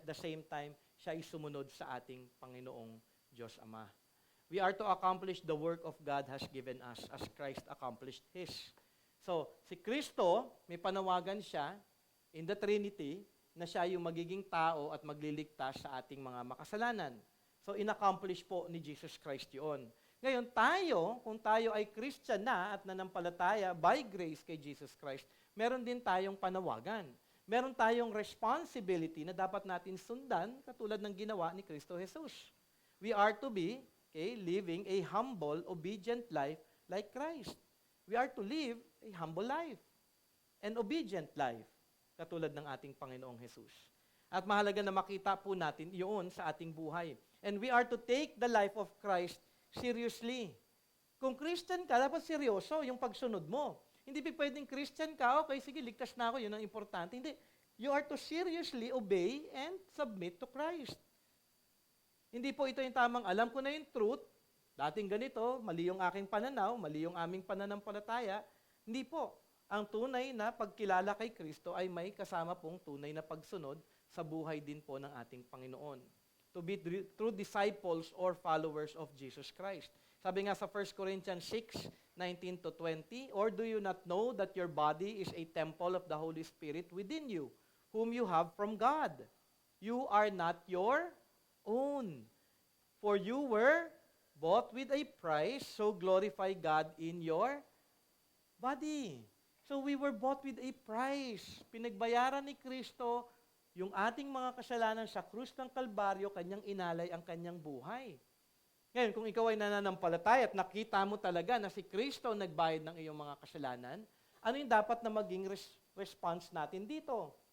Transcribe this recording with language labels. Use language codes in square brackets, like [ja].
[en] At the same time, [tl] siya ay sumunod sa ating Panginoong Diyos Ama. [en] We are to accomplish the work of God has given us as Christ accomplished His. [tl] So, si Kristo, may panawagan siya [en] in the Trinity [tl] na siya yung magiging tao at magliligtas sa ating mga makasalanan. So, in-accomplish po ni Jesus Christ yun. Ngayon, kung tayo ay Christian na at nanampalataya [en] by grace [tl] kay Jesus Christ, meron din tayong panawagan. Meron tayong responsibility na dapat natin sundan katulad ng ginawa ni Kristo Jesus. [en] We are to be living a humble, obedient life like Christ. We are to live a humble life, an obedient life, [tl] katulad ng ating Panginoong Jesus. At mahalaga na makita po natin iyon sa ating buhay. [en] And we are to take the life of Christ seriously. [tl] Kung Christian ka, dapat seryoso yung pagsunod mo. Hindi pwedeng Christian ka, okay, sige, ligtas na ako, yun ang importante. Hindi. [en] You are to seriously obey and submit to Christ. [tl] Hindi po ito yung tamang alam ko na yung truth, dating ganito, mali yung aking pananaw, mali yung aming pananampalataya. Hindi po. Ang tunay na pagkilala kay Kristo ay may kasama pong tunay na pagsunod sa buhay din po ng ating Panginoon. [en] To be true disciples or followers of Jesus Christ. [tl] Sabi nga sa [en] 1 Corinthians 6:19-20, or do you not know that your body is a temple of the Holy Spirit within you, whom you have from God? You are not your own. For you were bought with a price, so glorify God in your body. So we were bought with a price. [tl] Pinagbayaran ni Kristo yung ating mga kasalanan sa krus ng Kalbaryo, kanyang inalay ang kanyang buhay. Ngayon, kung ikaw ay nananampalataya at nakita mo talaga na si Kristo nagbayad ng iyong mga kasalanan, ano yung dapat na maging response natin dito?